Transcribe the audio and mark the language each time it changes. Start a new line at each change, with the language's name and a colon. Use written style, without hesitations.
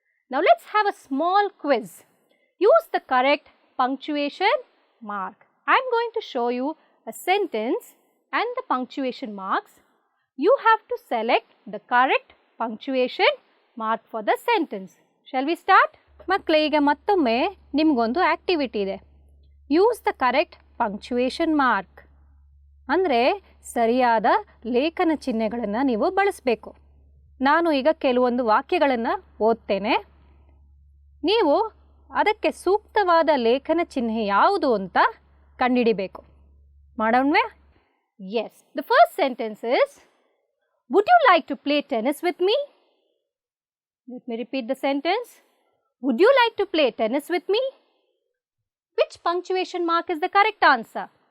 English: Now let's have a small quiz. Use the correct punctuation mark. I am going to show you a sentence and the punctuation marks. You have to select the correct punctuation mark for the sentence. Shall we start?
Kannada: ಮಕ್ಕಳೇ, ಈಗ ಮತ್ತೊಮ್ಮೆ ನಿಮಗೊಂದು activity ಇದೆ.
English: Use the correct punctuation mark.
Kannada: ಅಂದರೆ ಸರಿಯಾದ ಲೇಖನ ಚಿಹ್ನೆಗಳನ್ನು ನೀವು ಬಳಸಬೇಕು. ನಾನು ಈಗ ಕೆಲವೊಂದು ವಾಕ್ಯಗಳನ್ನು ಓದ್ತೇನೆ. ನೀವು ಅದಕ್ಕೆ ಸೂಕ್ತವಾದ ಲೇಖನ ಚಿಹ್ನೆ ಯಾವುದು ಅಂತ ಕಂಡುಹಿಡಿಬೇಕು. ಮಾಡೋಣವೇ?
English: Yes. The first sentence is, would you like to play tennis with me? Let me repeat the sentence. Would you like to play tennis with me? Which punctuation mark is the correct answer?